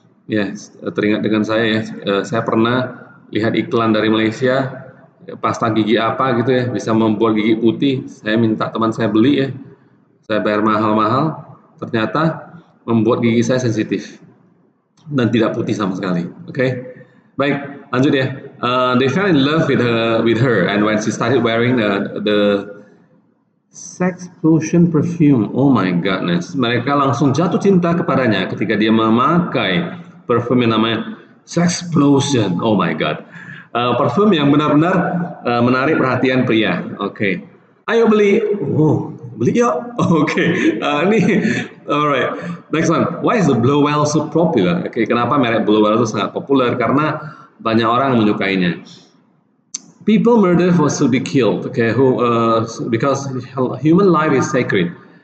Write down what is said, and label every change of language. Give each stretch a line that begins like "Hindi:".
Indonesian: Ya, teringat dengan saya ya. Saya pernah lihat iklan dari Malaysia, pasta gigi apa gitu ya, bisa membuat gigi putih. Saya minta teman saya beli ya. Saya bayar mahal-mahal, ternyata membuat gigi saya sensitif dan tidak putih sama sekali. Oke. Baik, lanjut ya.
English: They fell in love with her and when she started wearing the Sexplosion perfume, oh my goodness.
Indonesian: Mereka langsung jatuh cinta kepadanya ketika dia memakai parfum yang namanya Sexplosion.
English: Oh my god.
Indonesian: Parfum yang benar-benar menarik perhatian pria. Oke. Ayo beli. Oh, beli yuk. Oke. Ini
English: alright. Next one. Why is the Blowell so popular?
Indonesian: Oke, kenapa merek Blowell itu sangat populer? Karena banyak orang menyukainya.
English: People murder for to be killed, okay? Because human life is sacred.